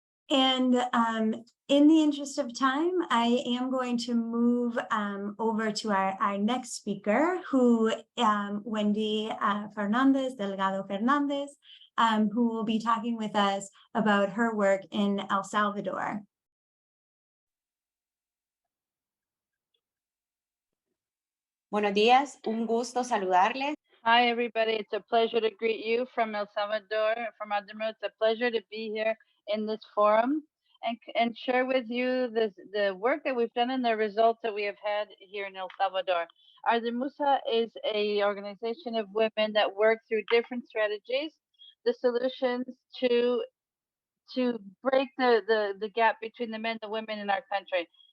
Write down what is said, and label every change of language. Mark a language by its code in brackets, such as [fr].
[en] And in the interest of time, I am going to move over to our next speaker, who Wendy Delgado-Fernandez, who will be talking with us about her work in El Salvador. [es] Buenos días, un gusto saludarles. [en] Hi, everybody. It's a pleasure to greet you from El Salvador, from ARDEMUSA. It's a pleasure to be here in this forum and share with you the work that we've done and the results that we have had here in El Salvador. ARDEMUSA is an organization of women that work through different strategies, the solutions to break the gap between the men and the women in our country.